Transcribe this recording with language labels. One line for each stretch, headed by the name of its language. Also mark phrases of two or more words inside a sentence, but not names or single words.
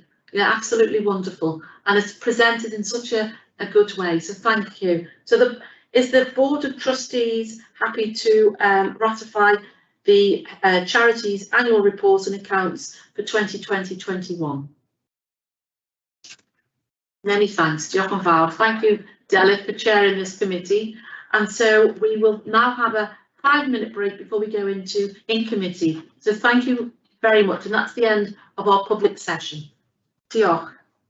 English: Yeah, absolutely wonderful, and it's presented in such a good way, so thank you. So is the Board of Trustees happy to ratify the charities annual reports and accounts for 2020-21? Many thanks,
Welsh: Diolch yn fawr.
English: Thank you, Delith, for chairing this committee. And so we will now have a 5-minute break before we go into in-committee. So thank you very much, and that's the end of our public session.
Welsh: Diolch.